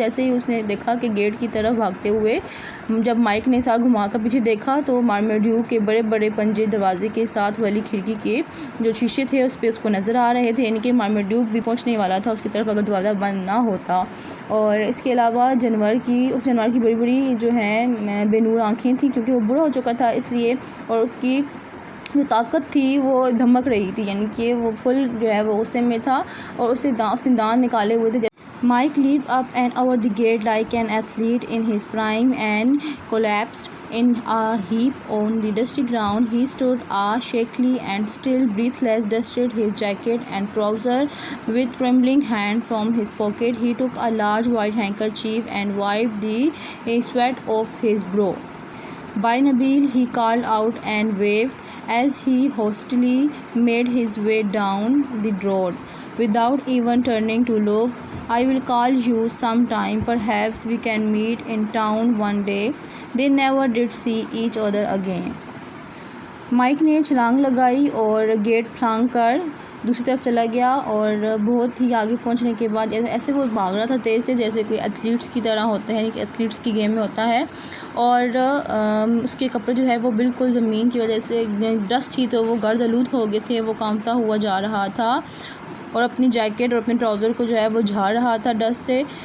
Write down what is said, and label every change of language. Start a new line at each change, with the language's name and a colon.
Hindi: जैसे ही उसने देखा कि गेट की तरफ भागते हुए जब माइक ने साथ घुमा कर पीछे देखा तो मार्माड्यूक के बड़े बड़े पंजे दरवाजे के साथ वाली खिड़की के जो शीशे थे उस पर उसको नज़र आ रहे थे, यानी कि मार्माड्यूक भी पहुंचने वाला था उसकी तरफ अगर दरवाज़ा बंद ना होता। और इसके अलावा उस जानवर की बड़ी बड़ी जो है बेनूर आँखें थी, क्योंकि वो बूढ़ा हो चुका था इसलिए, और उसकी जो ताकत थी वो धमक रही थी, यानी कि वो फुल जो है वो गुस्से में था और उसने दांत निकाले हुए थे।
English: Mike leaped up and over the gate like an athlete in his prime and collapsed in a heap on the dusty ground. He stood shakily and still breathless, dusted his jacket and trouser with trembling hand from his pocket. He took a large white handkerchief and wiped the sweat off his brow. "By Nabil," he called out and waved as he hastily made his way down the road without even turning to look. "I will call you sometime. Perhaps we can meet in town one day." They never did see each other again.
Hindi: Mic ने छलांग लगाई और gate फांग कर दूसरी तरफ चला गया और बहुत ही आगे पहुंचने के बाद ऐसे वो भाग रहा था तेज़ से जैसे कोई एथलीट्स की तरह होता है, यानी कि एथलीट्स की गेम में होता है। और उसके कपड़े जो है वो बिल्कुल ज़मीन की वजह से डस्ट थी तो वो गर्द आलूद हो गए थे, वो कांपता हुआ जा रहा था और अपनी जैकेट और अपने ट्राउज़र को जो है वो झाड़ रहा था डस्ट से।